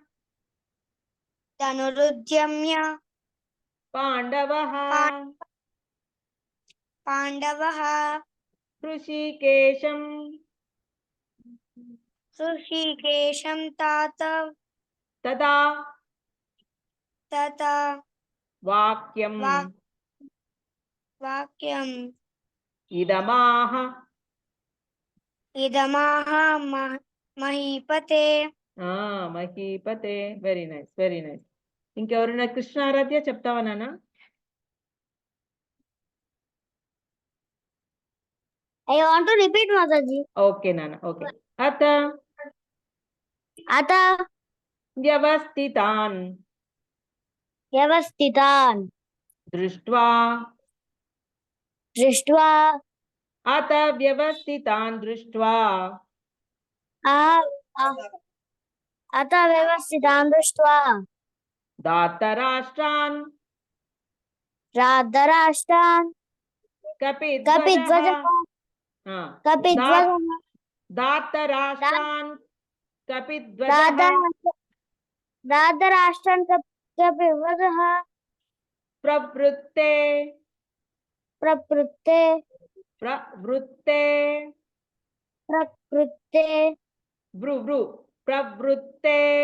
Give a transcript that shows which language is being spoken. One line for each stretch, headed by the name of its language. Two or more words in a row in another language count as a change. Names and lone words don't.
Sanskrit: पाण्डवः ऋषिकेशं तदा वाक्यम् इदमाह మహీపతే.
English: మహీపతే. very nice, very nice.
Telugu: ఇంకెవరైనా కృష్ణారాధ్య చెప్తావా నాన్న?
English: I want to repeat మాతాజీ.
Telugu: ఓకే నాన్న, ఓకే.
Sanskrit: అత వ్యవస్థితాన్ దృష్ట్వా అత వ్యవస్థితాన్ దృష్ట్వా धार्तराष्ट्रान् कपिध्वजः धार्तराष्ट्रान् कपिध्वजः प्रवृत्ते प्रवृत्ते